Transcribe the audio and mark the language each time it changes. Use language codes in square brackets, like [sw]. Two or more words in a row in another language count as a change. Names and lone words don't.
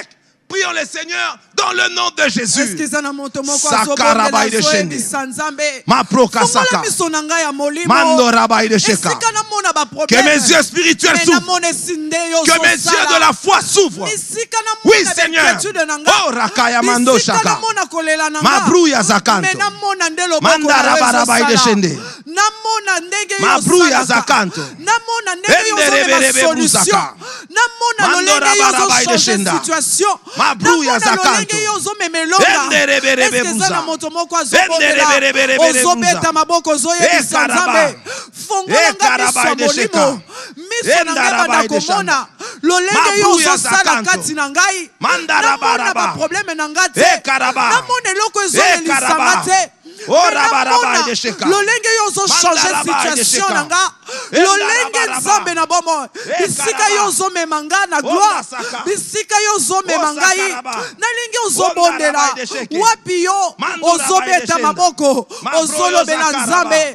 [fr] Prions le Seigneur dans le nom de Jésus. Sakarabai de Shende. Maproka Saka. Mandorabai de Sheka. Que mes yeux spirituels s'ouvrent. Que mes yeux de la foi s'ouvrent. Oui, Seigneur. Oh, Rakaya Mando Shaka. Mabrouya Zakanto. Mandarabai de Shende. Mabrouya Zakanto. Enderebere Buzaka. Mandorabai de Shenda. Mabrouya Zakanto. Enderebere Buza. Enderebere Buza. Ekaraba. Ekarabai de Sheka. Endarabai de Shanda. Mabrouya Zakanto. Mandarabaraba. Ekaraba. Ekaraba. Oh, rabaraba de Sheka. [ln] Lolenge yozo [fr] changer situation [ln] nanga. Lolenge nzambe na bomo. Bisika yozo memanga na gloire. Bisika yozo memangai. Na lingi yozo bondela. Wapi yo ozo beta maboko. Ozo lobela nzambe.